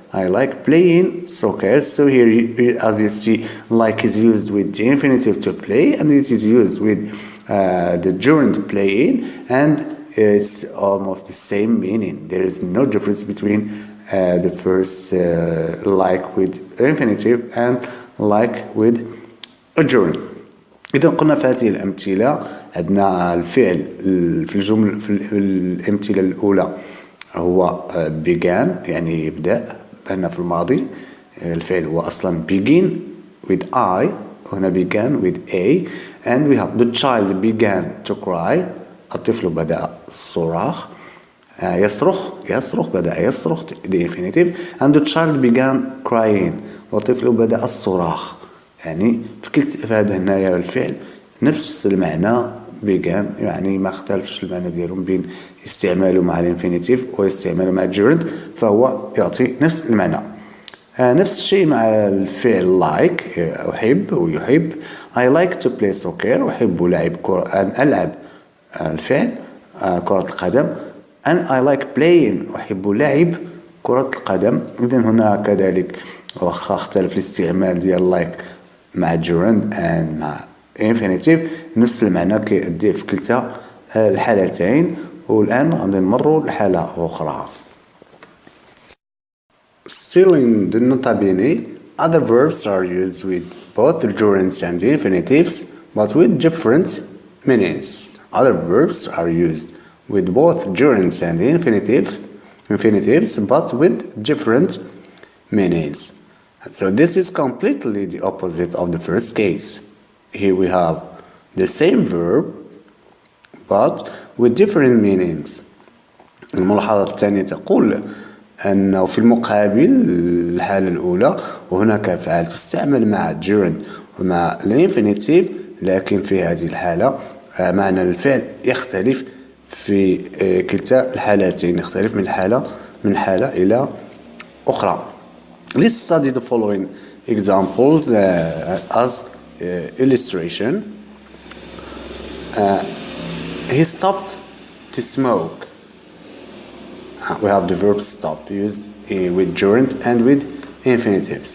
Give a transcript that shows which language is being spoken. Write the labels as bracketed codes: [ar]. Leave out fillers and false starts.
[en] I like playing soccer. So here, as you see, like is used with the infinitive to play, and it is used with the gerund playing, and it's almost the same meaning. There is no difference between the first like with infinitive and like with a gerund. [ar] إذا قلنا في هذه الأمثلة عندنا الفعل في الجمل في الأمثلة الأولى هو began يعني يبدأ، هنا في الماضي الفعل هو أصلا [en] begin with I، [ar] هنا [en] began with A. and we have the child began to cry، [ar] الطفل بدأ الصراخ، يصرخ بدأ يصرخ [en] the infinitive. and the child began crying، [ar] والطفل بدأ الصراخ. يعني في هذا هنايا الفعل نفس المعنى began، يعني ما اختلفش المعنى ديالهم بين استعماله مع الانفينيتيف واستعماله مع الجيرند، فهو يعطي نفس المعنى. نفس الشيء مع الفعل like، أحب ويحب. [en] I like to play soccer، [ar] أحب لعب أن ألعب الفعل كرة القدم. [en] and I like playing، [ar] أحب لعب كرة القدم. إذن هنا كذلك واخا اختلف الاستعمال ديال like مع [en] gerund and [ar] مع infinitive، نفس المعنى كيأدي في كلتا الحالتين. والآن غادي نمروا لحالة أخرى. [en] Still in the nota bene, other verbs are used with both gerunds and infinitives, but with different meanings. Other verbs are used with both gerunds and infinitives, but with different meanings. So this is completely the opposite of the first case. Here we have the same verb, but with different meanings. [ar] الملاحظة الثانية تقول أنه في المقابل الحالة الأولى وهناك أفعال تستعمل مع gerund ومع الانفينيتيف، لكن في هذه الحالة معنى الفعل يختلف في كلتا الحالتين، يختلف من حالة إلى أخرى. [en] Let's study the following examples as illustration. He stopped to smoke. We have the verb stop used with gerund and with infinitive.